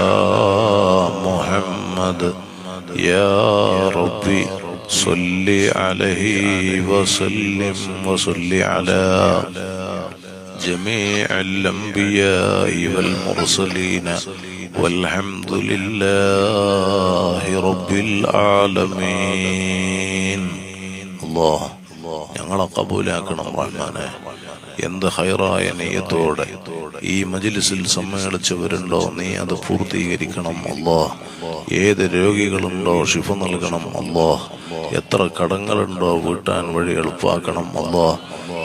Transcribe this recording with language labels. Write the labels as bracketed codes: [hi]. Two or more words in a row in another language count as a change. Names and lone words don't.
[ar] محمد يا ربي صل عليه وسلم وصل على جميع الأنبياء والمرسلين والحمد لله رب العالمين الله [ml] ഞങ്ങളെ കബൂലാക്കണം റഹ്മാനെ. എന്ത് ഹൈറായ നിയ്യത്തോടെ ഈ മജ്ലിസിൽ സമ്മേളിച്ചവരുണ്ടോ നീ അത് പൂർത്തീകരിക്കണം അല്ലാഹ്. ഏത് രോഗികളുണ്ടോ ശിഫ നൽകണം അല്ലാഹ്. എത്ര കടങ്ങളുണ്ടോ വീട്ടാൻ വഴി എളുപ്പാക്കണം അല്ലാഹ്.